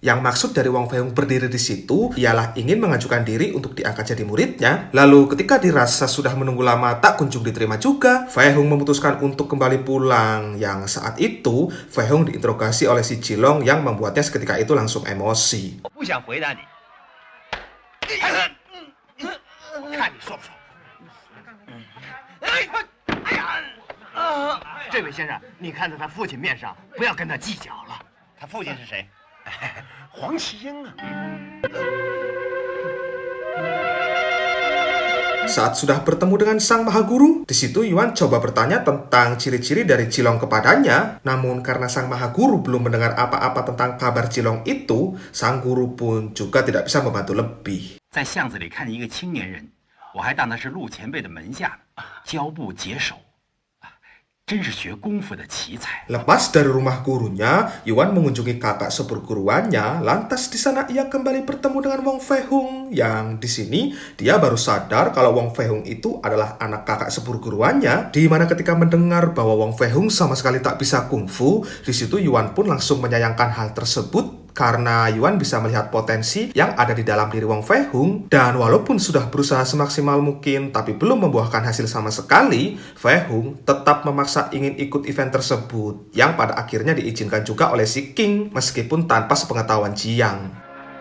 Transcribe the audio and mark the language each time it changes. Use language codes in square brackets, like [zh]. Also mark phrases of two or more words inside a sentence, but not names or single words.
[id] Yang maksud dari Wong Fehung berdiri di situ ialah ingin mengajukan diri untuk diangkat jadi muridnya. Lalu ketika dirasa sudah menunggu lama tak kunjung diterima juga, Fehung memutuskan untuk kembali pulang. Yang saat itu Fehung diinterogasi oleh si Jilong yang membuatnya seketika itu langsung emosi. [zh] 我不想回答你。看你说不说？这位先生，你看在他父亲面上，不要跟他计较了。他父亲是谁？黄麒英啊。 [id] Saat sudah bertemu dengan sang maha guru, di situ Yuan coba bertanya tentang ciri-ciri dari Jilong kepadanya. Namun karena sang maha guru belum mendengar apa-apa tentang kabar Jilong itu, sang guru pun juga tidak bisa membantu lebih. [zh] 在巷子里看见一个青年人，我还当他是陆前辈的门下呢，交步解手，真是学功夫的奇才。 [id] Lepas dari rumah gurunya, Yuan mengunjungi kakak seperguruannya. Lantas di sana ia kembali bertemu dengan Wong Fehung, yang di sini dia baru sadar kalau Wong Fehung itu adalah anak kakak seperguruannya. Di mana ketika mendengar bahwa Wong Fehung sama sekali tak bisa kungfu, di situ Yuan pun langsung menyayangkan hal tersebut karena Yuan bisa melihat potensi yang ada di dalam diri Wong Fei Hung, dan walaupun sudah berusaha semaksimal mungkin tapi belum membuahkan hasil sama sekali, Fei Hung tetap memaksa ingin ikut event tersebut yang pada akhirnya diizinkan juga oleh si King meskipun tanpa sepengetahuan Jiang.